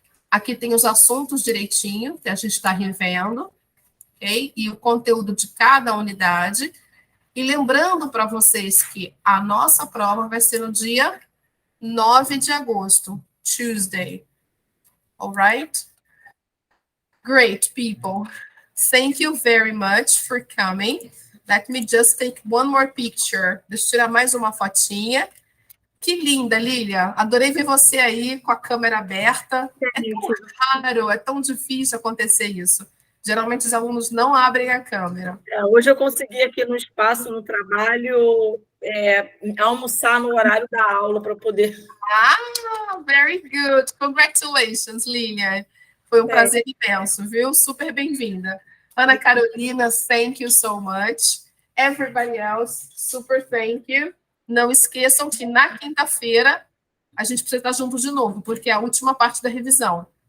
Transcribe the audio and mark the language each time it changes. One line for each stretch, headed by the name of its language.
Portuguese: Aqui tem os assuntos direitinho, que a gente está revendo, ok? E o conteúdo de cada unidade. E lembrando para vocês que a nossa prova vai ser no dia 9 de agosto, Tuesday.
English: All right? Great, people. Thank you very much for coming. Let me just take one more picture.
Portuguese: Deixa eu tirar mais uma fotinha. Que linda, Lília. Adorei ver você aí com a câmera aberta. É tão raro, é tão difícil acontecer isso. Geralmente os alunos não abrem a câmera. Hoje eu consegui aqui no espaço, no trabalho, almoçar no horário da aula para poder...
English: Ah, very good. Congratulations,
Portuguese: Lília. Foi um prazer imenso, viu? Super bem-vinda.
English: Ana Carolina, thank you so much. Everybody else, super thank you.
Portuguese: Não esqueçam que na quinta-feira a gente precisa estar junto de novo, porque é a última parte da revisão.